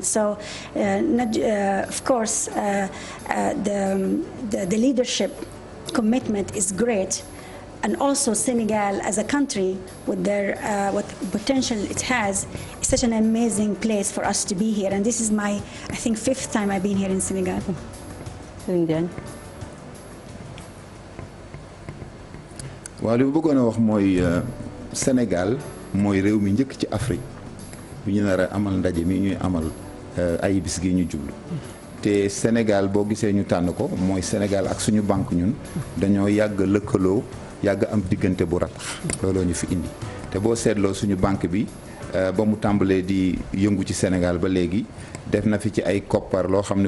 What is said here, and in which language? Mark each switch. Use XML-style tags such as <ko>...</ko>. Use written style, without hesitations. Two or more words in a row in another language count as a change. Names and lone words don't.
<en>So, of course, the leadership commitment is great, and also Senegal as a country with their what potential it has is such an amazing place for us to be here. And this is my, I think, 5th time I've been here in Senegal.</en> <wo>waaw li ma bëggoon a wax mooy Sénégal mooy réew mi njëkk ci Afrique bi ñu nar a amal ndaje mi ñuy amal ay bis gi ñu jublu te Sénégal boo gisee ñu tànn ko mooy Sénégal ak suñu banque ñun dañoo yàgg lëkkaloo yàgg am diggante bu ratax looloo ñu fi indi te boo seetloo suñu banque bi ba mu tàmbalee di yëngu ci Sénégal ba léegi def na fi ci ay koppar loo xam ne</wo>